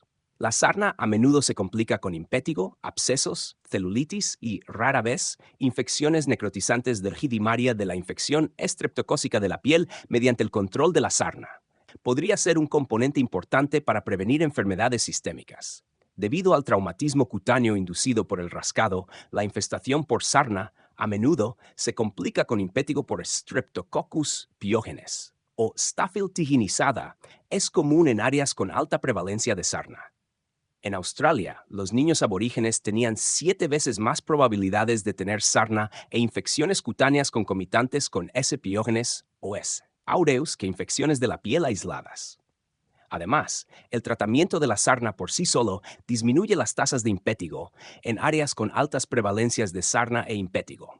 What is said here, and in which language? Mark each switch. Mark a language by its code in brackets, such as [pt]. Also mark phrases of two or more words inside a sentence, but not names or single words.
[es] La sarna a menudo se complica con impétigo, abscesos, celulitis y, rara vez, infecciones necrotizantes dergidimaria de la infección estreptocócica de la piel mediante el control de la sarna. Podría ser un componente importante para prevenir enfermedades sistémicas. Debido al traumatismo cutáneo inducido por el rascado, la infestación por sarna a menudo se complica con impétigo por Streptococcus pyogenes o Staphyl tiginizada. Es común en áreas con alta prevalencia de sarna. En Australia, los niños aborígenes tenían 7 veces más probabilidades de tener sarna e infecciones cutáneas concomitantes con S. pyogenes o S. aureus que infecciones de la piel aisladas. Además, el tratamiento de la sarna por sí solo disminuye las tasas de impétigo en áreas con altas prevalencias de sarna e impétigo.